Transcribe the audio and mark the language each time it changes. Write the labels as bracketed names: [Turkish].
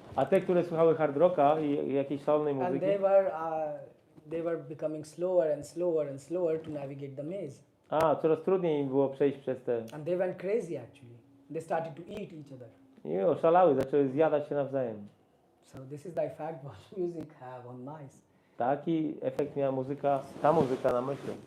[Polish] A te, które słuchały hard rocka i jakiejś szalonej [English] And [Polish] muzyki, [English] they were becoming slower and slower and slower to navigate the maze. [Polish] coraz trudniej im było przejść przez te... [English] And they went crazy actually. They started to eat each other. [Polish] I oszalały, zaczęły zjadać się nawzajem. [English] So this is the effect what music have on mice. [Polish] Taki efekt miała ta muzyka na myśli.